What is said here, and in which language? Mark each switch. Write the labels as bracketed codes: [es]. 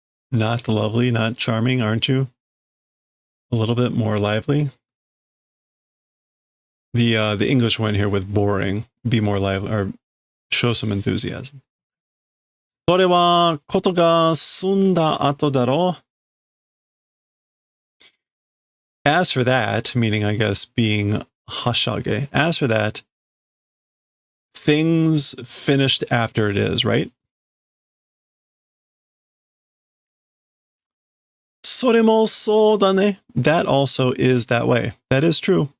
[en] Not lovely, not charming, aren't you? A little bit more lively. The English one here with boring, be more lively, or show some enthusiasm. [ja] それはことが済んだ後だろう. [en] As for that, meaning I guess being hashage, as for that, things finished after it is, right? [ja] それもそうだね. [en] That also is that way. That is true.